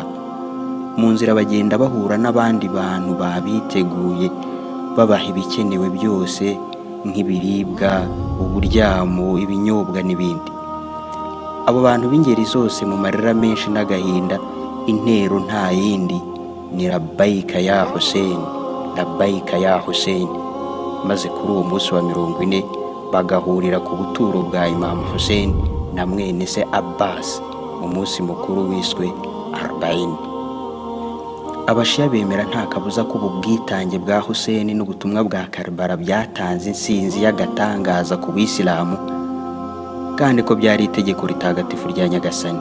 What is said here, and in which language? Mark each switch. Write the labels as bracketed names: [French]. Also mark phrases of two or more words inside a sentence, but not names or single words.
[Kinyarwanda] Mu nzira bagenda bahura n'abandi bantu babiteguye babaha ibikenewe byose nk'ibiribwa, uburyamo, ibinyobwa n'ibindi. Abo bantu b'ingeri zose mu marira menshi n'agahinda, intero nta yindi ni [Arabic] لبيك يا حسين، لبيك يا حسين. [Kinyarwanda] Maze kuri uwo munsi wa 40 bagahurira ku buturo bwa Imam Hussein na mwene se Abbas mu munsi mukuru wiswe Arbain. Abashiya bemera nta kabuza ko ubu bwitange bwa Hussein n'ubutumwa bwa Karbala byatanze insinzi y'agatangaza ku Bisilamu, kandi ko byari itegeko ritagatifu rya Nyagasani.